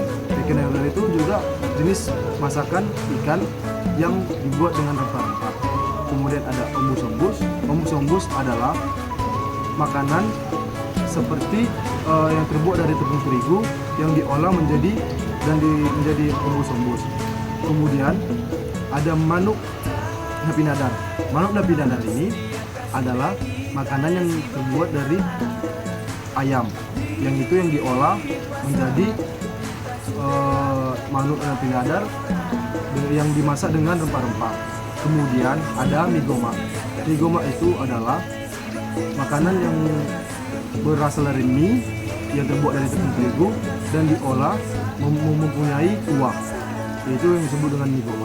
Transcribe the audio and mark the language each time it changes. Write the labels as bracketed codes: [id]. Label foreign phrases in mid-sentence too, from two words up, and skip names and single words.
[id] Deke nariura itu juga jenis masakan ikan yang dibuat dengan rempah-rempah. Kemudian ada ombus-ombus. Ombus-ombus adalah makanan seperti yang terbuat dari tepung terigu yang diolah menjadi ombus-ombus. Kemudian ada manuk napinadar. Manuk napinadar ini adalah makanan yang terbuat dari ayam, yang diolah menjadi manuk napinadar yang dimasak dengan rempah-rempah. Kemudian ada mie goma. Mie goma itu adalah makanan yang berasal dari mie yang terbuat dari tepung terigu dan diolah mempunyai kuah, itu yang disebut dengan mie goma.